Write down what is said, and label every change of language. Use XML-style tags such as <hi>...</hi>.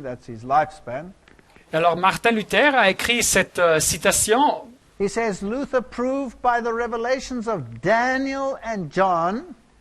<en>That's his lifespan.</en> <fr>Alors Martin Luther a écrit cette citation.</fr> <en>He says, Luther proved by the revelations of Daniel and John</en>